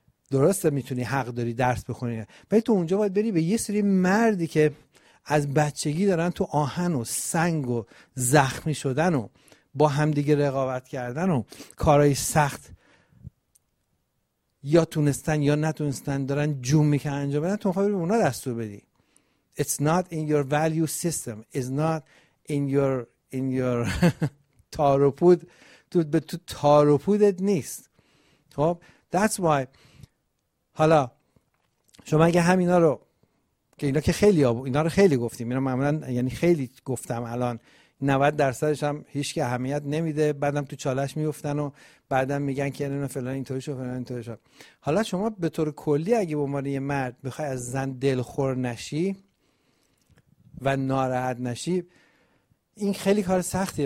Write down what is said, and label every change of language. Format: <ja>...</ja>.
<fa>درسته میتونی، حق داری درس بخونی، ولی تو اونجا باید بری به یه سری مردی که از بچگی دارن تو آهن و سنگ و زخمی شدن و با همدیگه رقابت کردن و کارهای سخت یا تونستن یا نتونستن دارن جون میکنن انجام بدن، تو خواهی به اونا دستور بدی.</fa> <en>It's not in your value system. It's not in your تاروپود.</en> <fa>تو به تو تاروپودت نیست.</fa> <en>خب that's why.</en> <fa>حالا شما اگه همینا رو که اینا که خیلی اینا رو خیلی گفتیم، اینا معمولا یعنی خیلی گفتم، الان 90% هم هیچ که اهمیت نمیده، بعدم تو چالش میفتن و بعدم میگن که اینو فلان اینطوری شو فلان اینطوری شو. حالا شما به طور کلی اگه به عنوان یه مرد بخوای از زن دلخور نشی و ناراحت نشی، این خیلی کار سختیه.</fa>